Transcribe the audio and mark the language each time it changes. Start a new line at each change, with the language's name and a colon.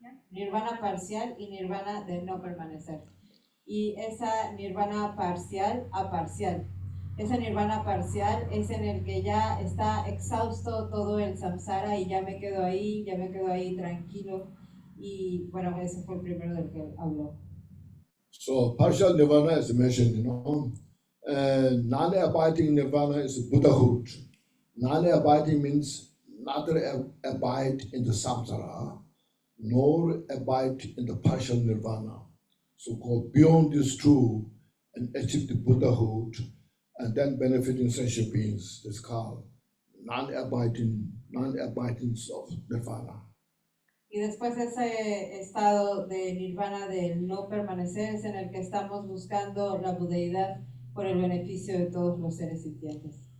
Spanish: Nirvana parcial y nirvana de no permanecer. Y esa nirvana parcial a parcial. Esa nirvana parcial es en el que ya está exhausto todo el samsara y ya me quedo ahí tranquilo. Y bueno, ese fue el primero del que habló.
English: So partial nirvana is mentioned, you know. Non-abiding nirvana is Buddhahood. Non-abiding means neither abide in the samsara, nor abide in the partial nirvana. So go beyond these 2 and achieve the Buddhahood and then benefiting sentient beings. That's called non-abiding of nirvana.
Spanish: Y después ese estado de nirvana del no permanecer es en el que estamos buscando la budeidad por el beneficio de todos los seres sintientes.